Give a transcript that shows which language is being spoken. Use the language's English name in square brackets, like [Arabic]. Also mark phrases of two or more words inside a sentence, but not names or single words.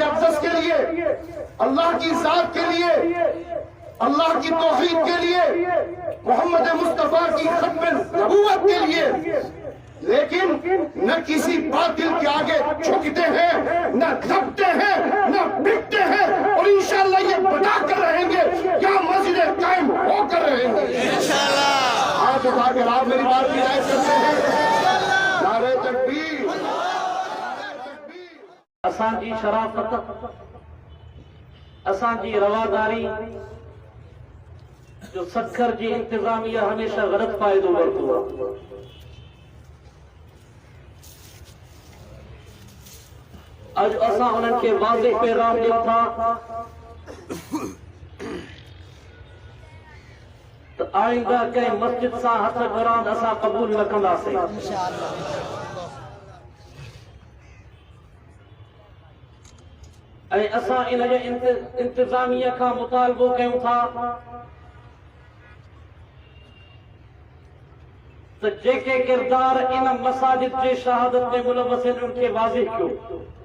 [Urdu] اقدس کے لیے اللہ کی ذات کے لیے اللہ کی توحید کے لیے محمد مصطفیٰ کی ختم نبوت کے لیے لیکن نہ کسی باطل کے آگے جھکتے ہیں نہ دھکتے ہیں نہ بکتے ہیں اور [Arabic] انشاءاللہ [Urdu] یہ بتا کر رہیں گے کیا مسجد قائم ہو کر رہیں گے [Arabic] انشاءاللہ [Urdu] ہاتھ اٹھا کر آپ میری بات کی رعایت کرتے ہیں نعرہ تکبیر [Sindhi] اسان جی شرافت اسان جی رواداری جو سکھر جی انتظامیہ ہمیشہ غلط فائدو ورتو آج اساں انہن کے واضح پیغام ॾियूं था تو آئندہ कंहिं مسجد सां हथ जोड़ण असां क़बूल न कंदासीं ऐं असां इन जे इंतज़ामिया खां मुतालबो कयूं था तो जेके किरदार इन मसाजिद जे शहादत में मुलव्वस आहिनि उनखे वाज़िह कयो